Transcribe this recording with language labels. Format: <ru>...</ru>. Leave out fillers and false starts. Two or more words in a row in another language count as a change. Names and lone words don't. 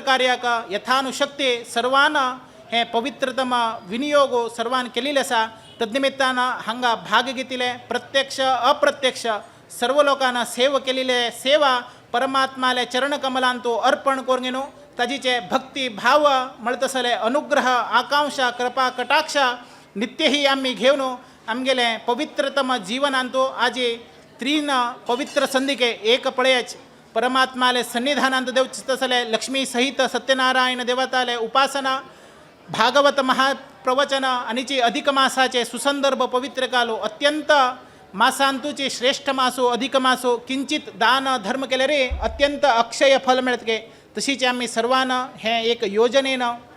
<kok>कार्याक यथानुशक्ती सर्वांना हे पवित्रतम विनियोगो सर्वान केलेले आसा तद्निमित्तानं हांगा भाग घेतिले प्रत्यक्ष अप्रत्यक्ष सर्व लोकांना सेव केलेले सेवा परमात्माले चरणकमलांत तो अर्पण करून घेनो ताजीचे भक्ती भाव म्हणतसले अनुग्रह आकांक्षा कृपा कटाक्ष नित्य ही आम्ही घेवन आमगेले पवित्रतम जीवनांत तो आज 3 पवित्र संधिके एक पळयच परमात्माले सन्निधानांत देवचे तसले लक्ष्मी सहित सत्यनारायण देवताले उपासना भागवत महाप्रवचन आणि अधिक मासाचे सुसंदर्भ पवित्र कालो अत्यंत मासांतूचे श्रेष्ठ मासो अधिक मासो किंचित दान धर्म केले रे अत्यंत अक्षय फल मिळतके तशीच आम्ही सर्वांना हे एक योजनेनं</kok>